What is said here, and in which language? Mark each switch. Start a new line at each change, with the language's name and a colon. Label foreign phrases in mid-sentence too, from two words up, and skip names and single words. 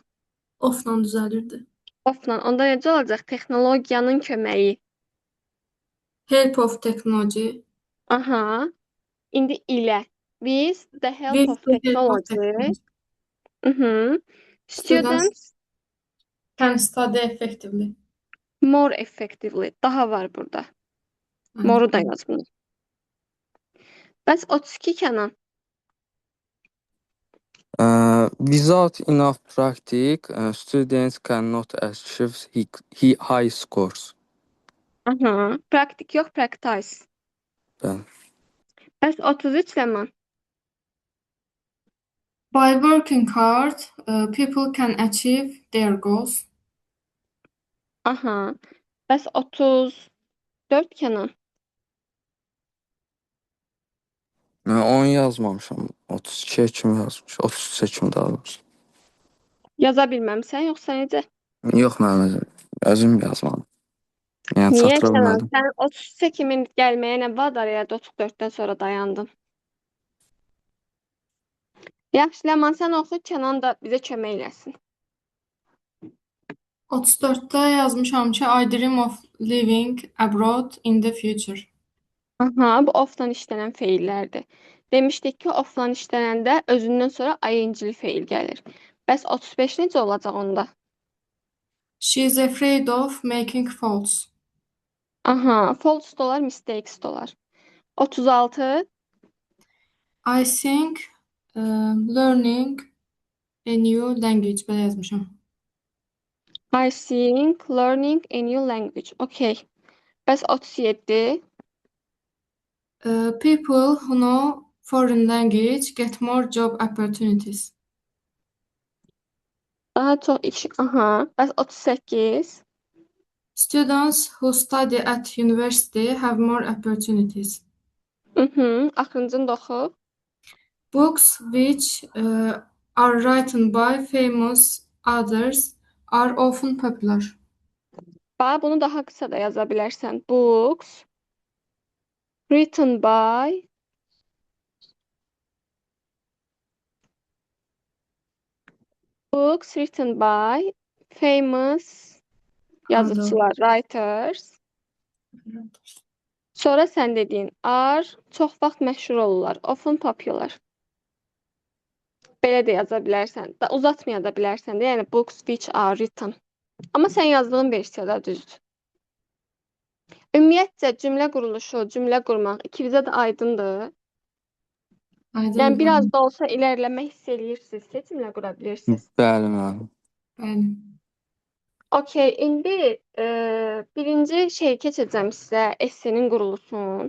Azerbaijani: Ofla düzəlirdi. Ofla. Onda necə olacaq? Texnologiyanın köməyi.
English: Help of technology.
Azerbaijani: Aha. İndi ilə.
English: With the help With of the help of technology. technology, Mhm. students Students can study effectively. more effectively.
Azerbaijani: Daha var burada. Yani, Moru da yazmır. Bəs 32 Kənan.
English: Without enough practice, students cannot achieve high scores.
Azerbaijani: Aha. Praktik yox, practice. Bəli. Bəs 33 Ləman.
English: by working hard, people can achieve their goals.
Azerbaijani: Aha. Bəs 34 Kənan. 10 yazmamışam. 32 kimi yazmış. 33 kimi daha doğrusu. Yaza bilməmsən yoxsa necə? Yox, mənim özüm yazmadım. Yəni Niyə çatdıra Kənan? bilmədim. Sən 33 kimin gəlməyə nə vadar elədi 34-dən sonra dayandın. Yaxşı Ləman, sən oxu, Kənan da bizə kömək eləsin. 34'te yazmışam ki
English: I dream of living abroad in the future.
Azerbaijani: Aha, bu ofdan işlənən feillərdir. Demişdik ki, ofdan işlənəndə özündən sonra ing-li feil gəlir. Bəs 35 necə olacaq onda?
English: She is afraid of making faults.
Azerbaijani: Aha, false da olar, mistakes da olar. 36
English: I think learning a new language.
Azerbaijani: Belə yazmışam.
English: I think learning a new language.
Azerbaijani: Okay. Bəs 37
English: People who know foreign language get more job opportunities.
Azerbaijani: daha çox iş. Aha. Bəs 38
English: Students who study at university have more opportunities.
Azerbaijani: Axırıncını da oxu.
English: Books which are written by famous authors are often popular.
Azerbaijani: Bax, bunu daha qısa da yaza bilərsən.
English: Books written by famous yazıçılar, writers.
Azerbaijani: Sonra sən dediyin are çox vaxt məşhur olurlar.
English: Often popular.
Azerbaijani: Belə də yaza bilərsən. Da uzatmaya da bilərsən də. Yəni
English: books which are written.
Azerbaijani: Amma sən yazdığın versiyada düzdür. Ümumiyyətcə cümlə quruluşu, cümlə qurmaq ikinizə də aydındır. Aydın Yəni biraz da olsa ilerləmə hiss eləyirsinizsə, cümlə qura bilirsiniz. Bəli, müəllim. Bəli. Okay, indi birinci şey keçəcəm sizə essenin quruluşunu.